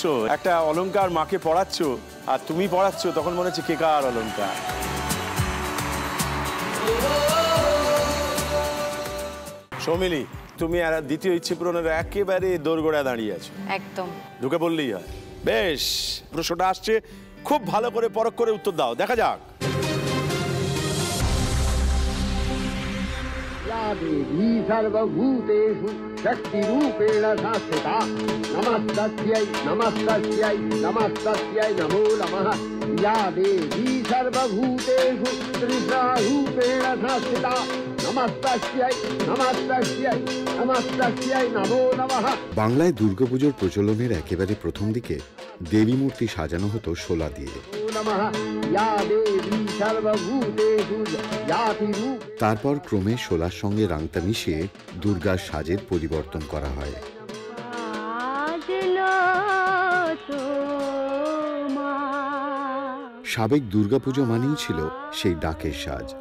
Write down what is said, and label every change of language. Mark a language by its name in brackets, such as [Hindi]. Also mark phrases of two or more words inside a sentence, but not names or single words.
[Bangla] একটা অলংকার মাকে পড়াচ্ছ আর তুমি পড়াচ্ছ, তখন মনে হচ্ছে কে কার অলংকার। সৌমিলি, তুমি আর দ্বিতীয় ইচ্ছে পূরণের একেবারে দোরগোড়ায় দাঁড়িয়ে আছো। একদম ঢুকে বললেই হয়। বেশ, প্রশ্নটা আসছে, খুব ভালো করে পরখ করে উত্তর দাও, দেখা যাক। [Sanskrit] देवी सर्वभूतेषु शक्तिरूपेण संस्थिता नमस्तस्यै नमस्तस्यै नमस्तस्यै नमो नमः। या देवी सर्वभूतेषु त्रिशारूपेण संस्थिता नमस्तस्यै नमस्तस्यै नमस्तस्यै नमो नमः। [Bangla] বাংলায় দুর্গাপুজোর প্রচলনের একেবারে প্রথম দিকে দেবী মূর্তি সাজানো হতো শোলা দিয়ে। তারপর ক্রমে শোলার সঙ্গে রাংতা মিশিয়ে দুর্গার সাজের পরিবর্তন করা হয়। সাবেক দুর্গাপুজো মানেই ছিল সেই ডাকের সাজ।